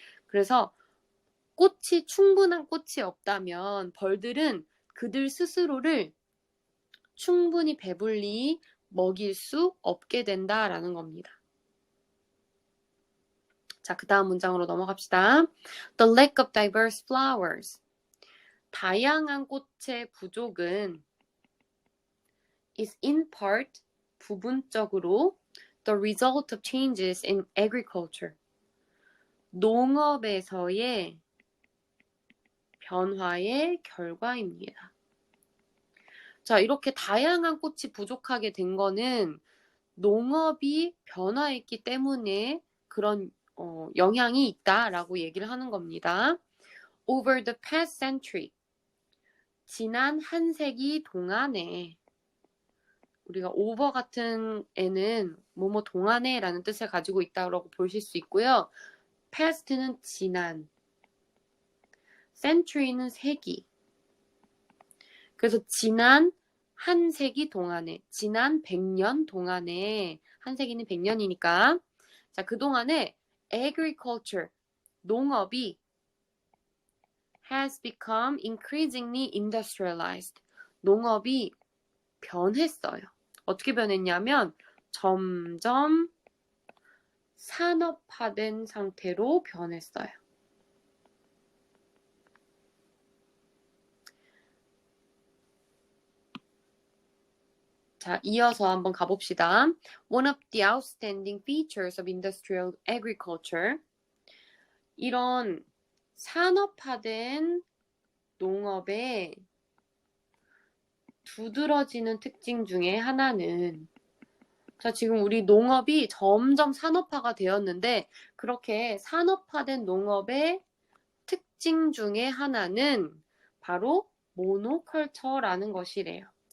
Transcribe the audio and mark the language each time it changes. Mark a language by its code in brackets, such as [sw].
[ko] 그래서 충분한 꽃이 없다면 벌들은 그들 스스로를 충분히 배불리 먹일 수 없게 된다라는 겁니다. 자, 그 다음 문장으로 넘어갑시다. [en] The lack of diverse flowers. [ko] 다양한 꽃의 부족은 [en] is in part, [ko] 부분적으로 [en] the result of changes in agriculture. [ko] 농업에서의 변화의 결과입니다. 자, 이렇게 다양한 꽃이 부족하게 된 거는 농업이 변화했기 때문에 그런 영향이 있다라고 얘기를 하는 겁니다. [en] Over the past century, [ko] 지난 한 세기 동안에 우리가 over 같은 애는 뭐뭐 동안에 라는 뜻을 가지고 있다고 보실 수 있고요. past는 지난, century는 세기. 그래서 지난 한 세기 동안에, 지난 100년 동안에, 한 세기는 100년이니까 자, 그동안에 [en] agriculture, [ko] 농업이 [en] has become increasingly industrialized. [ko] 농업이 변했어요. 어떻게 변했냐면 점점 산업화된 상태로 변했어요. 자, 이어서 한번 가봅시다. [en] One of the outstanding features of industrial agriculture. [ko] 이런 산업화된 농업의 두드러지는 특징 중에 하나는, 자, 지금 우리 농업이 점점 산업화가 되었는데, 그렇게 산업화된 농업의 특징 중에 하나는 바로 모노컬처라는 것이래요.